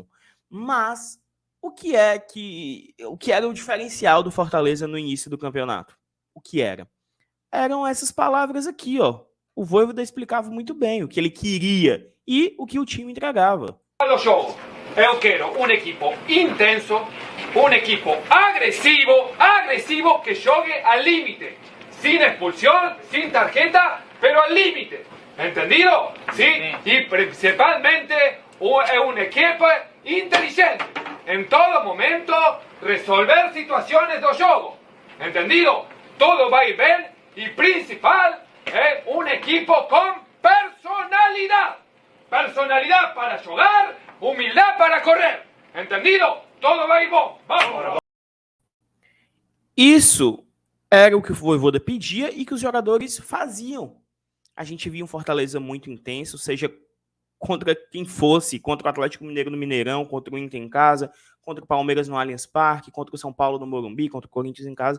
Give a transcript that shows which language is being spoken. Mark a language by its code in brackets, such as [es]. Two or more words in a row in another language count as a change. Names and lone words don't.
[pt] Mas o que era o diferencial do Fortaleza no início do campeonato? O que era? Eram essas palavras aqui, ó. O Vojvoda explicava muito bem o que ele queria e o que o time entregava. Eu quero um equipo [es] intenso, um equipo agresivo que jogue al límite, sin expulsión, sin tarjeta, pero al límite. ¿Entendido? Sí. Y principalmente un equipo inteligente. En todo momento resolver situaciones [pt] do jogo. [es] ¿Entendido? Todo va a ir bien y principal es un equipo con personalidad. Personalidad para jugar, humildad para correr. ¿Entendido? Todo va a ir bom. Vamos. [pt] Isso era o que o Vojvoda pedia e que os jogadores faziam. A gente via um Fortaleza muito intenso, seja contra quem fosse, contra o Atlético Mineiro no Mineirão, contra o Inter em casa, contra o Palmeiras no Allianz Parque, contra o São Paulo no Morumbi, contra o Corinthians em casa.